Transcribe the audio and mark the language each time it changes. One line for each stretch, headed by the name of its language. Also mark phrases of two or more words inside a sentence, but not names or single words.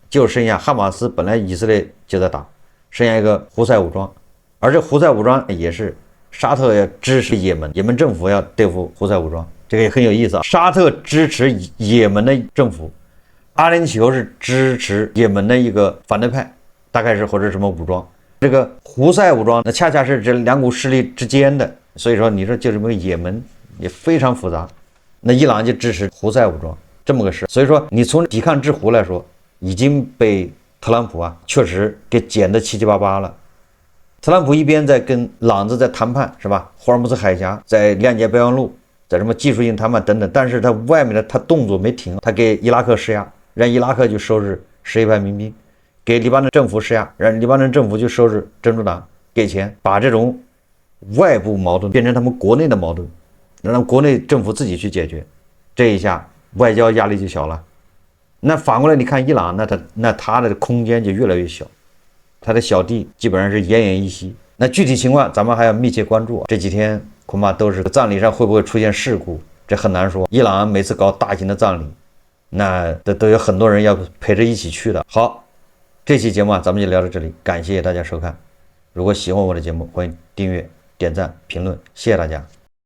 Chinese: 就剩下哈馬斯，本來以色列就在打，剩下一個胡塞武裝，而這胡塞武裝也是沙特要支持也門政府要對付胡塞武裝，這個也很有意思啊。沙特支持也門的政府，阿聯酋是支持也門的一個反对派，大概是或者什麼武裝。這個胡塞武裝那恰恰是這兩股勢力之間的，所以說你說就這麼個也門也非常複雜。那伊朗就支持胡塞武裝這麼個事，所以說你從抵抗之湖來說，已經被特朗普確實給剪得七七八八了。特朗普一邊在跟朗子在談判，是吧？霍爾木茲海峽，在諒解備忘錄，在什麼技術性談判等等，但是他外面的他動作沒停，他給伊拉克施壓，讓伊拉克去收拾什葉派民兵，給黎巴嫩政府施壓，讓黎巴嫩政府去收拾真主黨，給錢，把這種外部矛盾變成他們國內的矛盾，讓國內政府自己去解決，這一下外交壓力就小了。那反過來你看伊朗，那他的空間就越來越小，他的小弟基本上是奄奄一息。那具體情況咱們還要密切關注，這幾天恐怕都是葬禮上會不會出現事故，這很難說。伊朗每次搞大型的葬禮，那都有很多人要陪着一起去的。好，這期節目咱們就聊到這裡，感謝大家收看。如果喜歡我的節目，歡迎訂閱、點讚、評論，謝謝大家。